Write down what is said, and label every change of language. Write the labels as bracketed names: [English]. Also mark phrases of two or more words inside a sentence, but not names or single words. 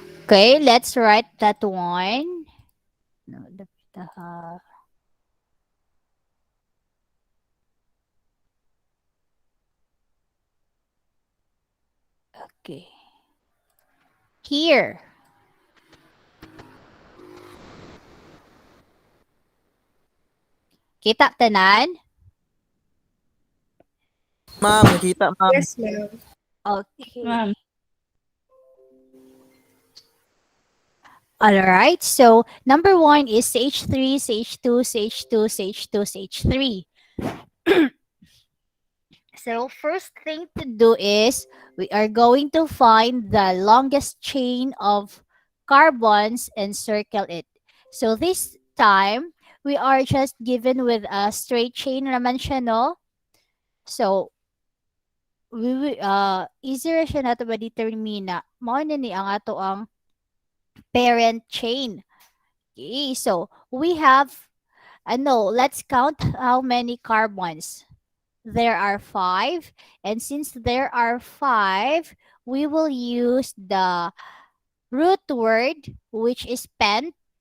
[English] Okay, let's write that one. No, okay. Here. [Cebuano] Kita tanan? Ma'am, nakita ma'am. [English] Yes, ma'am. Okay. Ma'am. All right. So number one is stage 3, stage 2, stage 2, stage 2, stage 3. So first thing to do is we are going to find the longest chain of carbons and circle it. So this time we are just given with a straight chain [Cebuano] naman siya, [English] no? So we will easier [Cebuano] siya nato ba determine na mao na ni ang ato ang [English] parent chain. Okay, so we have no, let's count how many carbons. There are 5, and since there are 5, we will use the root word which is pent.